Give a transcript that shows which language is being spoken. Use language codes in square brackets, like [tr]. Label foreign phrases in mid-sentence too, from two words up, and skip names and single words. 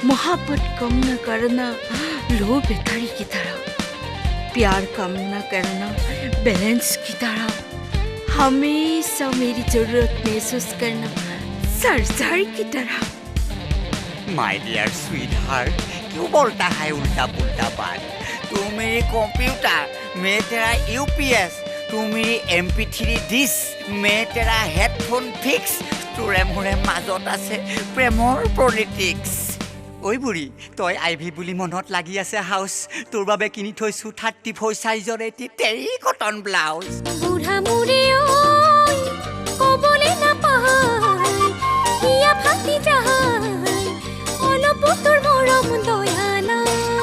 [hi] मोहब्बत कम न करना लो बेतारी की तरह, प्यार कम न करना बैलेंस की तरह, हमेशा मेरी जरूरत महसूस करना सरदार की तरह। [en] my dear sweet heart, [hi] क्यों बोलता है उल्टा पुल्टा बात? तू मेरी कंप्यूटर, मैं तेरा यूपीएस, तू मेरी MP3 डिश, मैं तेरा [en] headphone fix, [as] তোৰে মোৰে মাজত আছে প্ৰেমৰ পলিটিক্স। ঐ বুঢ়ী, তই আইভি বুলি মনত লাগি আছে হাউচ, তোৰ বাবে কিনি থৈছো 34 সাইজৰ এটি [en] terry cotton [as] ব্লাউজ। বুঢ়া মুৰে ঐ ক'বলৈ নাপায়, হিয়া ফাটি যায় অলপ তোৰ মৰম দয়া নাই।